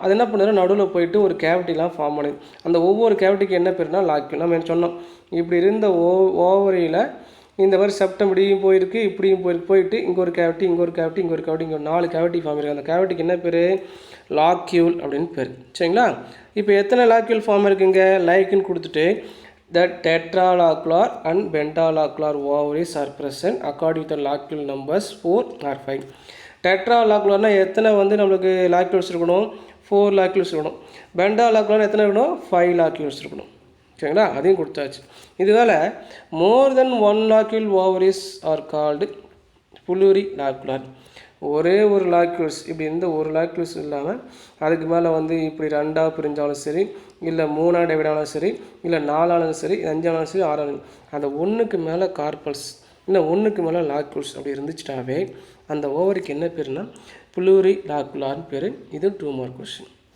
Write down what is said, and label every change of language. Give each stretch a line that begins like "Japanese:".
Tamil: அது என்ன பண்ணுறது, நடுவில் போயிட்டு ஒரு கேவிட்டிலாம் ஃபார்ம் பண்ணுது. அந்த ஒவ்வொரு கேவிட்டிக்கு என்ன பேருனா லாக்கிங். நம்ம என்ன சொன்னோம், இப்படி இருந்த ஓவரியில் இந்த மாதிரி செப்டம் இப்படியும் போயிருக்கு, இப்படியும் போயிட்டு இங்கே ஒரு கேவிட்டி, இங்கே ஒரு கேவிட்டி, இங்கே ஒரு கேவிட்டி, இங்கே 4 கேவிட்டி ஃபார்ம் இருக்குது. அந்த கேவிட்டிக்கு என்ன பேர்? லாக்யூல் அப்படின்னு பேர். சரிங்களா? இப்போ எத்தனை லாக்யூல் ஃபார்ம் இருக்குங்க? லைக்குன்னு கொடுத்துட்டு
English: the tetralocular and pentalocular ovaries are present according to the loculule numbers 4 or 5.
Tamil: டெட்ராலாக்குலர்னா எத்தனை வந்து நம்மளுக்கு லாக்யூல்ஸ் இருக்கணும்? 4 லாக்யூல்ஸ் இருக்கணும். பென்டாலாக்குலர் எத்தனை இருக்கணும்? 5 லாக்யூல்ஸ் இருக்கணும். சரிங்களா? அதையும் கொடுத்தாச்சு.
English: இதுவேளை more than 1 locule ovaries are called plurilocular.
Tamil: ஒரே ஒரு லாக்யூல்ஸ் இப்படி இருந்த ஒரு லாக்யூல்ஸ் இல்லாமல் அதுக்கு மேலே வந்து இப்படி 2ஆக பிரிஞ்சாலும் சரி, இல்லை 3ஆக டிவைட் ஆனாலும் சரி, இல்லை 4ஆனாலும் சரி, 5ஆனாலும் சரி, 6ஆனாலும், அந்த 1க்கு மேலே கார்பல்ஸ் இல்லை 1க்கு மேலே லாக்யூல்ஸ் அப்படி இருந்துச்சுட்டாவே அந்த ஓவருக்கு என்ன பேருனா புளூரி லாக்குலார்னு பேர். இது 2 மார்க் கொஷின்.